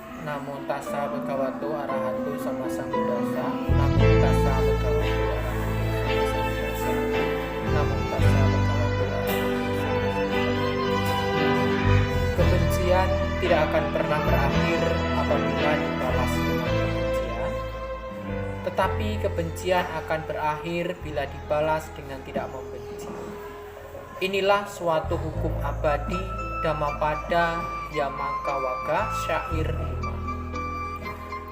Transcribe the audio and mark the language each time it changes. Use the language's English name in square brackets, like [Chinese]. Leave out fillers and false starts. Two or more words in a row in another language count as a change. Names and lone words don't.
[Pali] Namo tassa bhagavato arahato sama sambuddhassa. Namo tassa bhagavato arahato sama sambuddhassa. Namo tassa bhagavato arahato sama sambuddhassa. [Indonesian] Kebencian tidak akan pernah berakhir apabila dibalas dengan kebencian, tetapi kebencian akan berakhir bila dibalas dengan tidak membenci. Inilah suatu hukum abadi Dhammapada Yamakawaka syair 5.